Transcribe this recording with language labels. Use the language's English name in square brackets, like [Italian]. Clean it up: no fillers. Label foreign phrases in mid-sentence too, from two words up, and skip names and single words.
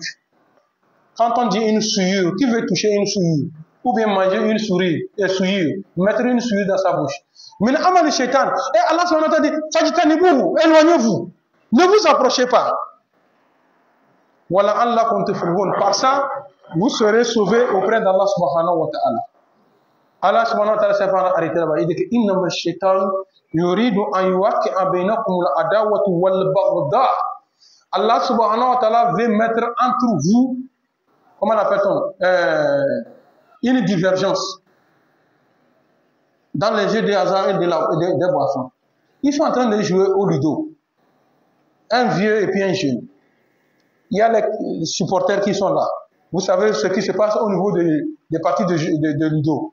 [French] Quand on dit une souillure, qui veut toucher une souillure? Ou bien manger une souillure, mettre une souillure dans sa bouche. [Arabic] من عمل الشيطان. [French] Et [Arabic] الله سبحانه وتعالى [French] dit, fajtanibuhu, éloignez-vous. Ne vous approchez pas. Voilà Allah contre Fir'aun. Par ça, vous serez sauvés auprès d' [Arabic] الله سبحانه وتعالى. الله سبحانه وتعالى [French] s'est arrêté là-bas. Il dit que [Arabic] إنما الشيطان يريد أن يوقع بينكم العداوة والبغضاء. الله سبحانه وتعالى [French] veut mettre entre vous, comment l'appelle-t-on, une divergence dans les jeux des hasards et des boissons. Ils sont en train de jouer au ludo. Un vieux et puis un jeune. Il y a les supporters qui sont là. Vous savez ce qui se passe au niveau des parties de ludo.